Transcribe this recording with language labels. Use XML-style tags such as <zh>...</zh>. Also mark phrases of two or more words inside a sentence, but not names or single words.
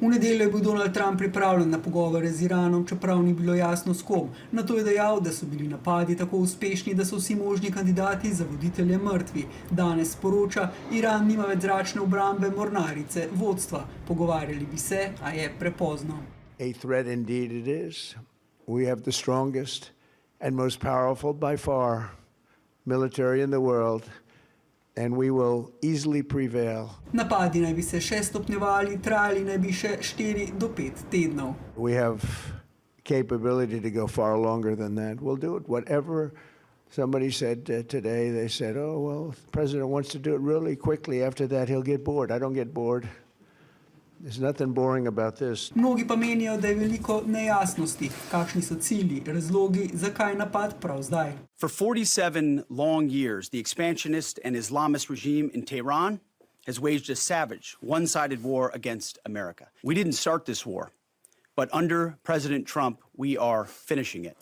<sl>V nedeljo je bil Donald Trump pripravljen na pogovore z Iranom, čeprav ni bilo jasno s kom. Nato je dejal, da so bili napadi tako uspešni, da so vsi možni kandidati za voditelje mrtvi. Danes sporoča, Iran nima več zračne obrambe, mornarice, vodstva. Pogovarjali bi se, a je prepozno.</sl> <en>A threat indeed it is. We have the strongest and most powerful by far military in the world. And we will easily prevail.</en> <sl>Napadi naj bi se še stopnjevali, trajali naj bi še 4 do 5 tednov.</sl> <en>We have capability to go far longer than that. We'll do it. Whatever somebody said today, they said, oh, well, the president wants to do it really quickly. After that, he'll get bored. I don't get bored. There's nothing boring about this.</en> <sl>Mnogi pa menijo, da je veliko nejasnosti. Kakšni so cilji, razlogi, zakaj napad prav zdaj?</sl> <en>For 47 long years, the expansionist and Islamist regime in Tehran has waged a savage, one-sided war against America. We didn't start this war, but under President Trump, we are finishing it.</en>